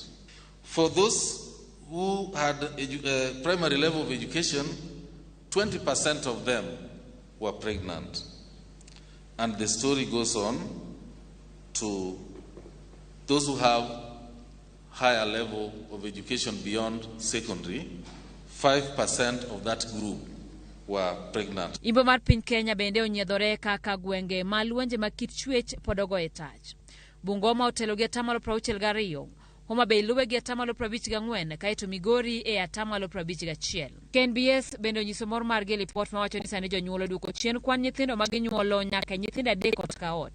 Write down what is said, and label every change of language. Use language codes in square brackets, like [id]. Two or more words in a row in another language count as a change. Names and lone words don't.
[en] For those who had primary level of education, 20% of them were pregnant. And the story goes on to those who have higher level of education beyond secondary, 5% of that group were pregnant. [luo] Imbo mar piny Kenya bende onyiedhore kaka gwenge ma luonje ma kit chwech podogo e tach. Bungoma otelo gi 62%. Homa Bay luwe gi 54%, kaeto Migori e 51%. KNBS bende onyiso mor mar gi lipot ma wacho ni sani jonyuol oduoko chien kwan nyithindo ma ginyuolo nyaka nyithindo adek ot ka ot.